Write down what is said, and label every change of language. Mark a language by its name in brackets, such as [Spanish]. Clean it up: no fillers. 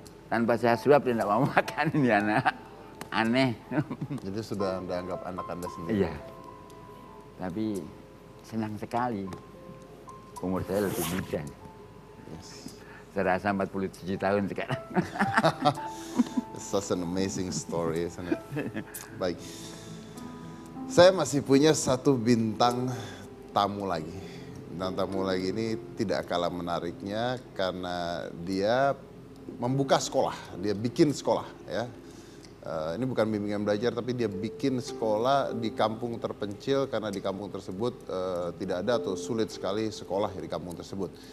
[Indonesian] Tanpa saya suap dia tidak mau makan ini anak. Aneh. Jadi sudah Anda anggap anak Anda sendiri? Iya. Tapi senang sekali. Umur saya lebih muda. [English] Yes. [Indonesian] Saya rasa 47 tahun sekarang. [English] It's such an amazing story, isn't it? [Indonesian] Baik. Saya masih punya satu bintang tamu lagi. Bintang tamu lagi ini tidak kalah menariknya karena dia membuka sekolah, dia bikin sekolah ya. Ini bukan bimbingan belajar tapi dia bikin sekolah di kampung terpencil karena di kampung tersebut tidak ada atau sulit sekali sekolah di kampung tersebut.